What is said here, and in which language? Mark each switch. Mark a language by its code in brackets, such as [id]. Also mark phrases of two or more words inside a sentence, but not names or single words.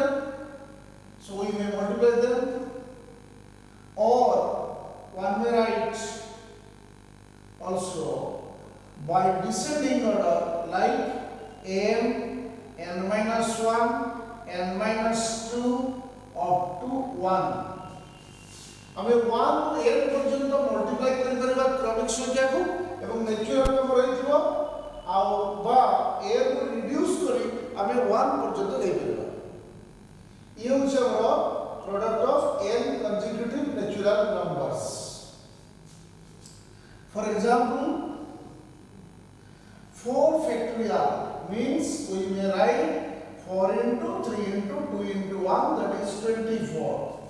[en] So we may multiply them, or one may write also by descending order, like n, n minus 1, n minus 2 up to 1. [or] ଆମେ 1 ରୁ n ପର୍ଯ୍ୟନ୍ତ ମଲ୍ଟିପ୍ଲାଇ କରି କରିବା କ୍ରମିକ ସଂଖ୍ୟାକୁ, ଏବଂ [en] natural number [or] ହେଇଥିବ, ଆଉ ବା n କୁ ରିଡ୍ୟୁସ କରି ଆମେ 1 ପର୍ଯ୍ୟନ୍ତ ନେଇ ପାରିବା. ଇଏ ହେଉଛି ଆମର [en] product of n consecutive natural numbers. For example, 4 factorial means we may write 4 into 3 into 2 into 1, that is 24.